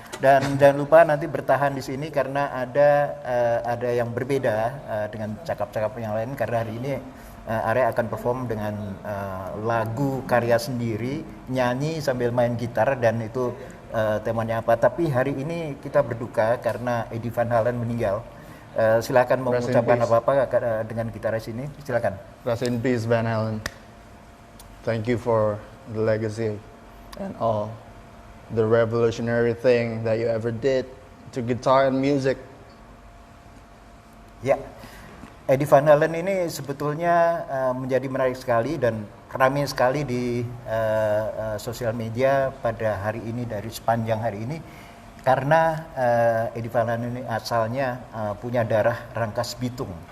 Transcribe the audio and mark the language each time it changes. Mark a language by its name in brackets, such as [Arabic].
[Indonesian] Dan jangan lupa nanti bertahan di sini karena ada yang berbeda dengan cakap-cakap yang lain, karena hari ini Arya akan perform dengan lagu karya sendiri, nyanyi sambil main gitar, dan itu temanya apa. Tapi hari ini kita berduka karena Eddie Van Halen meninggal. Silakan mau mengucapkan apa-apa dengan gitaris ini, silakan. [English] Rest in peace Van Halen. Thank you for the legacy and all the revolutionary thing that you ever did to guitar and music. [Indonesian] Ya, Eddie Van Halen ini sebetulnya menjadi menarik sekali dan ramai sekali di sosial media pada hari ini, dari sepanjang hari ini, karena Eddie Van Halen ini asalnya punya darah Rangkas Bitung.